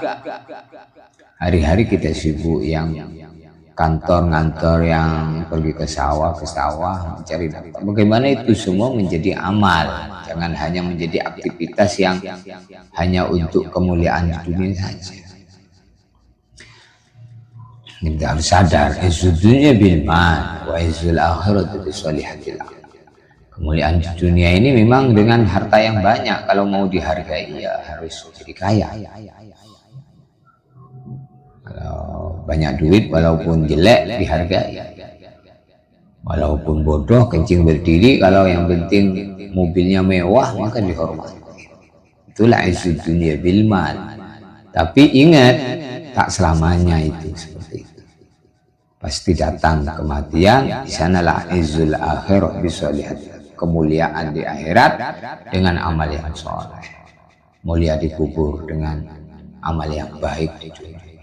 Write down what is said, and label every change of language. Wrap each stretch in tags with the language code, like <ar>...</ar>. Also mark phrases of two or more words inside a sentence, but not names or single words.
<id>Hari-hari kita sibuk yang kantor-ngantor, yang pergi ke sawah mencari nafkah. Bagaimana itu semua menjadi amal. Jangan hanya menjadi aktivitas yang hanya untuk kemuliaan di dunia saja. Kita harus sadar,</id> <ar>عز الدنيا بالمال وعز الآخرة بصالحات العمل.</ar> <id>Kemuliaan di dunia ini memang dengan harta yang banyak. Kalau mau dihargai ya harus jadi kaya. Kalau banyak duit walaupun jelek dihargai. Walaupun bodoh kencing berdiri, kalau yang penting mobilnya mewah maka dihormati. Itulah</id> <ar>عز الدنيا بالمال.</ar> <id>Tapi ingat, tak selamanya itu seperti itu. Pasti datang kematian, di sanalah</id> <ar>عز الآخرة بصالحات.</ar> <id>Kemuliaan di akhirat dengan amal yang soleh, mulia dikubur dengan amal yang baik di dunia.</id>